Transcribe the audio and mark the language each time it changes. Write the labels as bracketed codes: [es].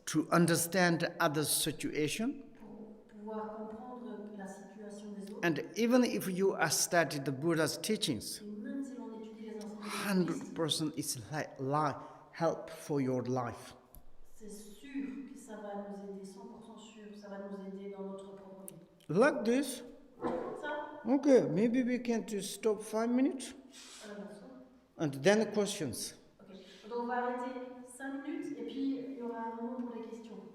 [en] to understand others' situation [fr] pour pouvoir comprendre la situation des autres [en] and even if you are studying the Buddha's teachings, [fr] Et même si l'on étudie les enseignements bouddhistes, [en] 100% is help for your life. [fr] c'est sûr que ça va nous aider, 100% sûr, ça va nous aider dans notre propre vie. [en] Like this? [fr] Comme ça. [en] Okay, maybe we can just stop 5 minutes [fr] Bien sûr. [en] and then questions. [fr] Ok. Donc on va arrêter 5 minutes et puis il y aura un moment pour les questions.